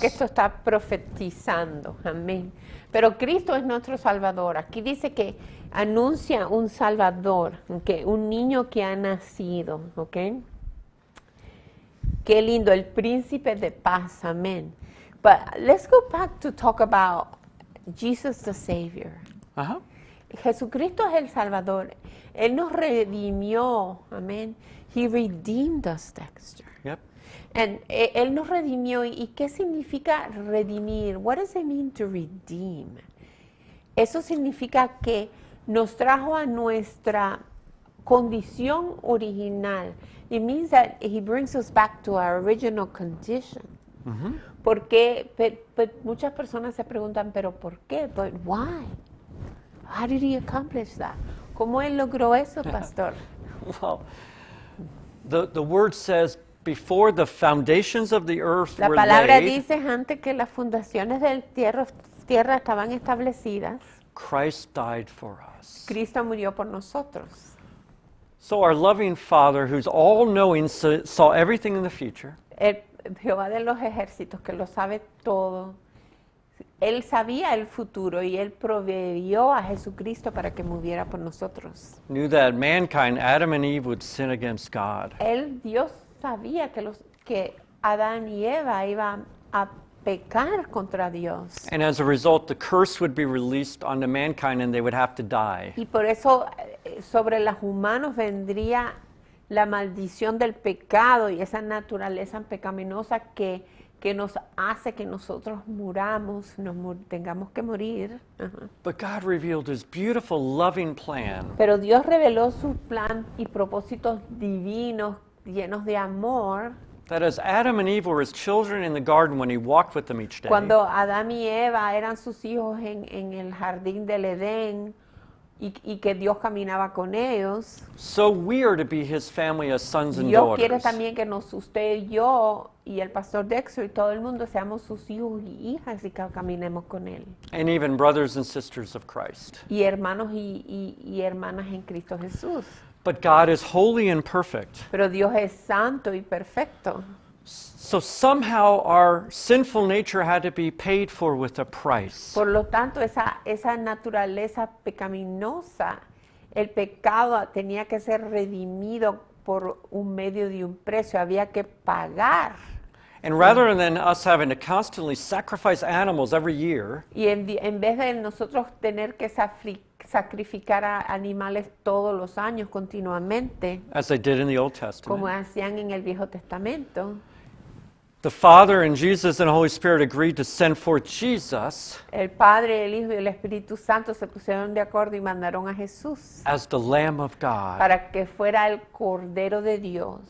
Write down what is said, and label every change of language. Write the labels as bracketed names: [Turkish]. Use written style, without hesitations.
[Spanish] que esto está profetizando. Amén. Pero Cristo es nuestro Salvador. Aquí dice que anuncia un Salvador, ¿ok? Un niño que ha nacido, ¿ok? Qué lindo, el príncipe de paz. Amén. [English] But let's go back to talk about Jesus the Savior. Uh-huh. [Spanish] Jesucristo es el Salvador. Él nos redimió. Amén. [English] He redeemed us, Dexter. Yep. [Spanish] Él nos redimió. ¿Y qué significa redimir? [English] What does it mean to redeem? [Spanish] Eso significa que nos trajo a nuestra condición original. [English] It means that he brings us back to our original condition. [Spanish] Porque muchas personas se preguntan, ¿pero por qué? [English] But why? How did he accomplish that? [Spanish] ¿Cómo él logró eso, pastor? [English] Well, the word says, before the foundations of the earth [Spanish] La [English] were [Spanish] palabra [English] laid, [Spanish] dice antes que las fundaciones del tierra estaban establecidas, [English] Christ died for us. [Spanish] Cristo murió por nosotros. [English] So our loving Father, who's all-knowing, saw everything in the future. [Spanish] El Jehová de los ejércitos, que lo sabe todo, Él sabía el futuro y Él proveyó a Jesucristo para que muriera por nosotros. [English] Knew that mankind, Adam and Eve, would sin against God. [Spanish] Dios sabía que Adán y Eva iban a pecar contra Dios. [English] And as a result, the curse would be released onto mankind and they would have to die. [Spanish] Y por eso sobre los humanos vendría la maldición del pecado y esa naturaleza pecaminosa que nos hace que nosotros muramos, tengamos que morir. Ajá. [English] But God revealed His beautiful, loving plan. [Spanish] Pero Dios reveló su plan y propósitos divinos llenos de amor. [English] That as Adam and Eve were His children in the garden when He walked with them each day, [Spanish] Cuando Adán y Eva eran sus hijos en el jardín del Edén y que Dios caminaba con ellos, [English] so we are to be His family as sons and [Spanish] Dios quiere [English] daughters. [Spanish] también que usted y yo y el pastor Dexter y todo el mundo seamos sus hijos y hijas y que caminemos con Él. [English] And even brothers and sisters of Christ. [Spanish] Y hermanos y hermanas en Cristo Jesús. [English] But God is holy and perfect. [Spanish] Pero Dios es santo y perfecto. [English] So somehow our sinful nature had to be paid for with a price. [Spanish] Por lo tanto, esa naturaleza pecaminosa, el pecado tenía que ser redimido por un medio de un precio, había que pagar. [English] And rather than us having to constantly sacrifice animals every year, [Spanish] Y en vez de nosotros tener que sacrificar a animales todos los años continuamente, [English] as they did in the Old [Spanish] como [English] Testament, [Spanish] hacían en el Viejo Testamento, [English] the Father and Jesus and the Holy Spirit agreed to send forth Jesus [Spanish] el Padre, el Hijo y el Espíritu Santo se pusieron de acuerdo y mandaron a Jesús [English] as the Lamb of God, [Spanish] para que fuera el Cordero de Dios,